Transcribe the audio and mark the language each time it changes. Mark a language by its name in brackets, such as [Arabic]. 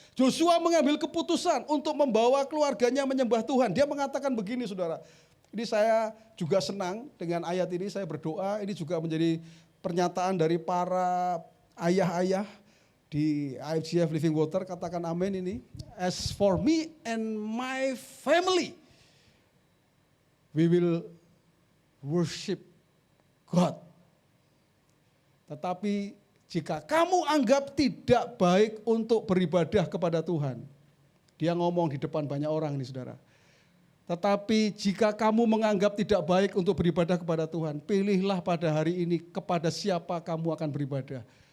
[Indonesian] Joshua mengambil keputusan untuk membawa keluarganya menyembah Tuhan. Dia mengatakan begini, saudara. Ini saya juga senang dengan ayat ini, saya berdoa. Ini juga menjadi pernyataan dari para ayah-ayah di IFGF Living Water. Katakan amin ini. [English] As for me and my family, we will worship God. [Indonesian] Tetapi jika kamu anggap tidak baik untuk beribadah kepada Tuhan. Dia ngomong di depan banyak orang nih, saudara. Tetapi jika kamu menganggap tidak baik untuk beribadah kepada Tuhan, pilihlah pada hari ini kepada siapa kamu akan beribadah.